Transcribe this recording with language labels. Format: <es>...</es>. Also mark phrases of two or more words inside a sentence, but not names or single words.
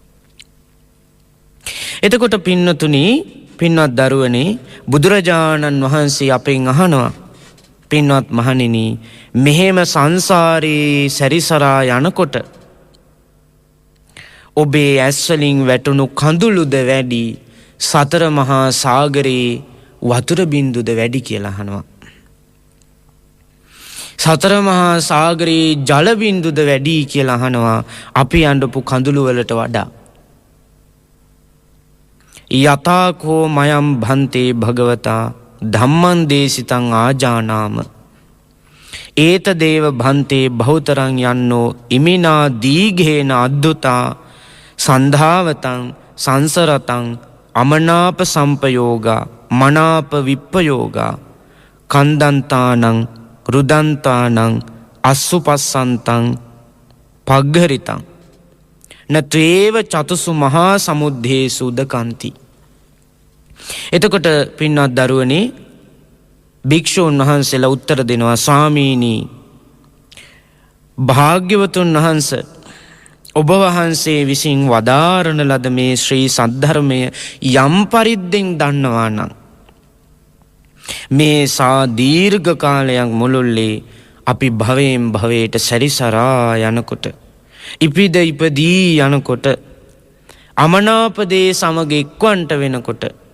<si>එතකොට පින්නතුනි පින්වත් දරුවනේ බුදුරජාණන් වහන්සේ අපෙන් අහනවා පින්වත් මහණෙනි මෙහෙම සංසාරේ සැරිසරා යනකොට ඔබේ ඇස් වලින් වැටුණු කඳුළුද වැඩි සතර මහා සාගරේ වතුර බින්දුද වැඩි කියලා අහනවා. සතර මහා සාගරේ ජල බින්දුද වැඩි කියලා අහනවා අපි යඬපු කඳුළු වලට වඩා.</si> <pi>යතාකෝ මයම් භන්තේ භගවතා ධම්මං දේශිතං ආජානාම ඒත දේව භන්තේ බහුතරං යන්නෝ ඉමිනා දීඝේන අද්දුතා සන්ධාවතං සංසරතං අමනාප සම්පයෝගා මනාප විප්පයෝගා කන්දන්තානං රුදන්තානං අස්සුපස්සන්තං පග්ගරිතං නත්වේව චතුසු මහා සමුද්දේසු උදකන්ති.</pi> <si>එතකොට පින්වත් දරුවනේ භික්ෂූන් වහන්සේලා උත්තර දෙනවා ස්වාමීනි භාග්‍යවතුන් වහන්සේ ඔබ වහන්සේ විසින් වදාරන ලද මේ ශ්‍රී සද්ධර්මය යම් පරිද්දෙන් දන්නවා නම් මේ සා දීර්ඝ කාලයක් මුළුල්ලේ අපි භවයෙන් භවයට සැරිසරා යනකොට ඉපිද ඉපදී යනකොට අමනාපදේ සමග එක්වන්ට වෙනකොට</si>